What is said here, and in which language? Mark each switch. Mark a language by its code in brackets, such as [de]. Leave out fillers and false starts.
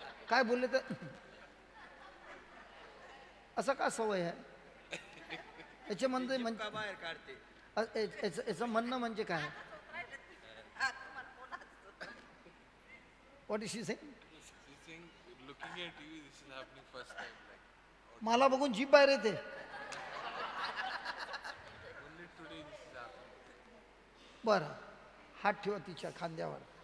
[mr] काय बोलले तर असं का सवय आहे याच्यामध्ये, म्हणजे बाहेर काढते. याचं म्हणणं म्हणजे काय, [en] What is she saying. Looking at you, this is happening first time. Like [mr] मला बघून जीभ बाहेर येते. [en] only today this is happening. [mr] बरं, हात ठेवा तिच्या खांद्यावर.